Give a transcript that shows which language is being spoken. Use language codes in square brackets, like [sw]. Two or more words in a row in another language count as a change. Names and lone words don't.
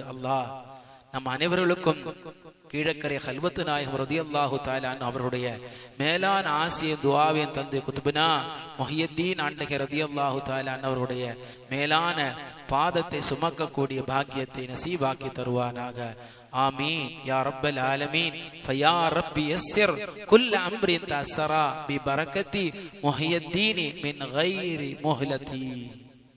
[ta] அல்லாஹ் நம் அனைவர்களுக்கும் கீழக்கரை ஹல்வத்து நாயகம் [ar] رضي الله تعالى [ta] அவர்களுடைய மேலான ஆசியும் துஆவையும் தந்து குத்துபுனா முஹியுத்தீன் ஆண்டகை [ar] رضي الله تعالى [ta] அவர்களுடைய மேலான பாதத்தை சுமக்கக்கூடிய பாக்கியத்தை நசீபாக்கி தருவானாக. [ar] آمين يا رب العالمين. فيا رب يسر كل أمر تأسرا ببركة محي الدين من غير مهلة.